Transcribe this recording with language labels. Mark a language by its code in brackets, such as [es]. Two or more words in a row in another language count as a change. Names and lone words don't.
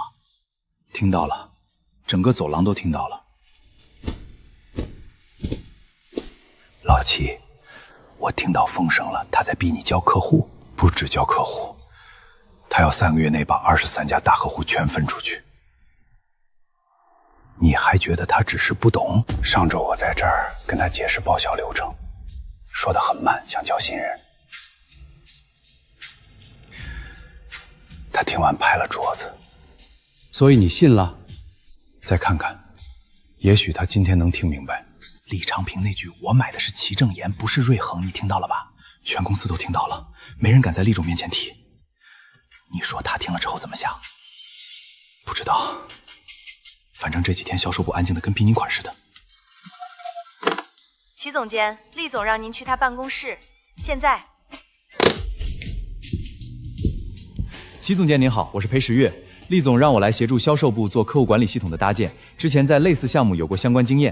[zh] 聽到了，整個走廊都聽到了。老齊，我聽到風聲了，他在逼你交客戶，不止交客戶，他要3個月內把23家大客戶全分出去。你還覺得他只是不懂？上周我在這兒跟他解釋報銷流程，說得很慢，想交新人。他聽完拍了桌子。所以你信了？再看看，也許他今天能聽明白。李长平那句“我買的是齊正妍，不是瑞恆”，你聽到了吧？全公司都听到了，没人敢在厉总面前提。你說他聽了之後怎麼想？不知道，反正這幾天銷售部安靜的跟逼你款似的。齊總監，厲總讓您去他辦公室，現在。齊總監您好，我是裴時月。厲總讓我來協助銷售部做客戶管理系統的搭建，之前在類似項目有過相關經驗。